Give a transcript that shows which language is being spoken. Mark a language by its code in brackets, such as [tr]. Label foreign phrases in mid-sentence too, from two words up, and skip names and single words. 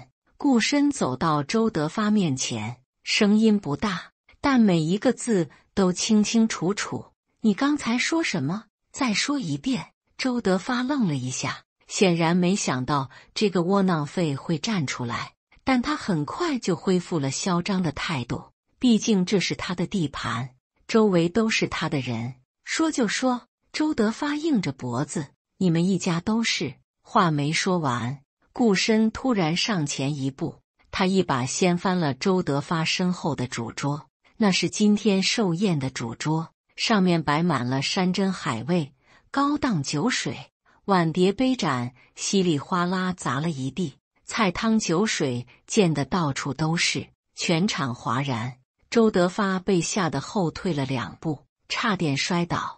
[zh] 顧深走到周德發面前，聲音不大，但每一個字都清清楚楚。你剛才說什麼？再說一遍。周德發愣了一下，顯然沒想到這個窩囊廢會站出來，但他很快就恢復了囂張的態度。畢竟這是他的地盤，周圍都是他的人，說就說。周德發硬着脖子，你們一家都是。話沒說完，顧深突然上前一步，他一把掀翻了周德發身後的主桌，那是今天壽宴的主桌，上面擺滿了山珍海味、高檔酒水，碗碟杯盞稀里嘩啦砸了一地，菜湯酒水濺得到處都是，全場譁然。周德發被嚇得後退了2步，差點摔倒。